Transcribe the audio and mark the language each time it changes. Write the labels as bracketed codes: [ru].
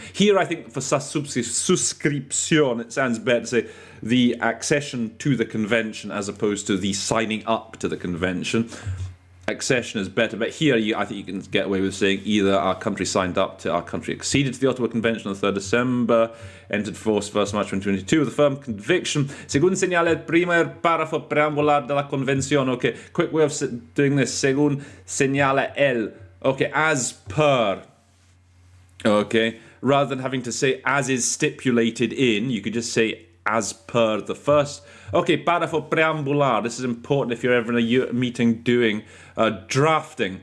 [en] Here, I think for subscription, it sounds better to say the accession to the convention as opposed to the signing up to the convention. Accession is better, but here I think you can get away with saying either our country signed up to, our country acceded to the Ottawa Convention on the 3rd December, entered force 1st March 2022 with a firm conviction. [es] Según señala el primer párrafo preambular de la convención. [en] Okay, quick way of doing this. [es] Según señala el. [en] Okay, as per. Okay, rather than having to say as is stipulated in, you could just say as per the first. Okay, [es] párrafo preambular. [en] This is important if you're ever in a meeting doing drafting.